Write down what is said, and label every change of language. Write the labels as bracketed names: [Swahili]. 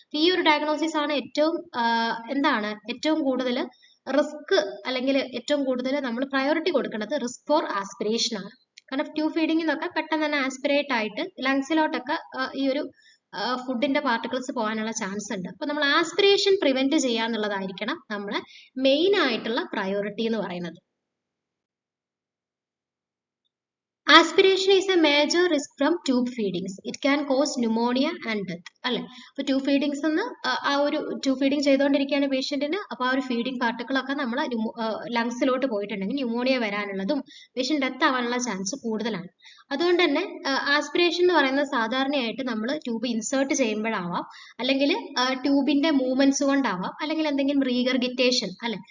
[Malayalam] ഈ ഒരു ഡയഗ്നോസിസ് ആണ് ഏറ്റവും കൂടുതൽ റിസ്ക്, അല്ലെങ്കിൽ ഏറ്റവും കൂടുതൽ നമ്മൾ പ്രയോറിറ്റി കൊടുക്കേണ്ടത് റിസ്ക് ഫോർ ആസ്പിറേഷൻ ആണ്. കാരണം ട്യൂബ് ഫീഡിങ്ങിനൊക്കെ പെട്ടെന്ന് തന്നെ ആസ്പിറേറ്റ് ആയിട്ട് ലങ്സിലോട്ടൊക്കെ ഈ ഒരു ഫുഡിന്റെ പാർട്ടിക്കിൾസ് പോകാനുള്ള ചാൻസ് ഉണ്ട്. അപ്പൊ നമ്മൾ ആസ്പിറേഷൻ പ്രിവെന്റ് ചെയ്യാന്നുള്ളതായിരിക്കണം നമ്മളെ മെയിൻ ആയിട്ടുള്ള പ്രയോറിറ്റി എന്ന് പറയുന്നത്. [English] Aspiration is a major risk from tube feedings. It can cause pneumonia and death. [Malayalam] അല്ലെ? അപ്പൊ ട്യൂബ് ഫീഡിങ്സ് എന്ന് ആ ഒരു ട്യൂബ് ഫീഡിങ് ചെയ്തുകൊണ്ടിരിക്കുകയാണ് പേഷ്യന്റിന്. അപ്പൊ ആ ഒരു ഫീഡിങ് പാർട്ടിക്കിൾ ഒക്കെ നമ്മൾ ലങ്സിലോട്ട് പോയിട്ടുണ്ടെങ്കിൽ ന്യൂമോണിയ വരാനുള്ളതും പേഷ്യന്റ് ഡെത്ത് ആവാനുള്ള ചാൻസ് കൂടുതലാണ്. അതുകൊണ്ട് തന്നെ ആസ്പിറേഷൻ എന്ന് പറയുന്നത് സാധാരണയായിട്ട് നമ്മൾ ട്യൂബ് ഇൻസേർട്ട് ചെയ്യുമ്പോഴാവാം, അല്ലെങ്കിൽ ട്യൂബിന്റെ മൂവ്മെന്റ്സ് കൊണ്ടാവാം, അല്ലെങ്കിൽ എന്തെങ്കിലും റീഗർഗിറ്റേഷൻ, അല്ലെ?